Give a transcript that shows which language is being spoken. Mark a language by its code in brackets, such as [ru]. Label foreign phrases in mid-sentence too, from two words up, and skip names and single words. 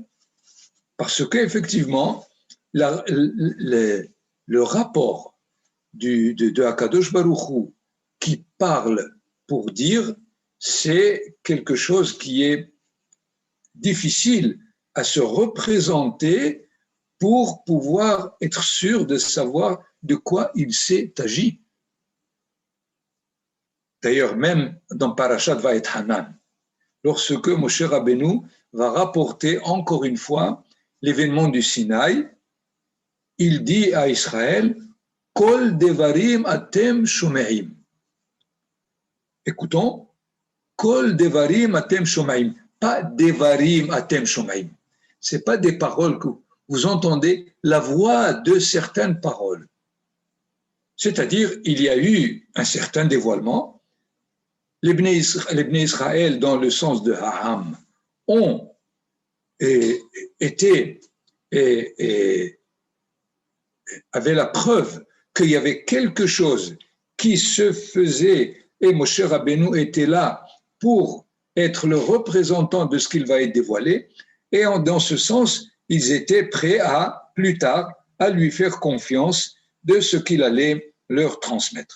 [fr] Parce qu'effectivement, le rapport de [he] הקדוש ברוך הוא [fr] qui parle pour dire, c'est quelque chose qui est difficile à se représenter pour pouvoir être sûr de savoir de quoi il s'est agi. D'ailleurs, même dans Parashat Va'et Hanan, lorsque Moshe Rabbeinu va rapporter encore une fois l'événement du Sinaï, il dit à Israël, [he] קול דברים אתם שומעים. [fr] Écoutons, [he] קול דברים אתם שומעים, [fr] pas [he] דברים אתם שומעים. [fr] Ce n'est pas des paroles que vous entendez, la voix de certaines paroles. C'est-à-dire, il y a eu un certain dévoilement. Les Bnei Israël, dans le sens de Ha'am, ont été avaient la preuve qu'il y avait quelque chose qui se faisait et Moshe Rabbeinu était là pour être le représentant de ce qu'il va être dévoilé et dans ce sens, ils étaient prêts à, plus tard, à lui faire confiance de ce qu'il allait leur transmettre.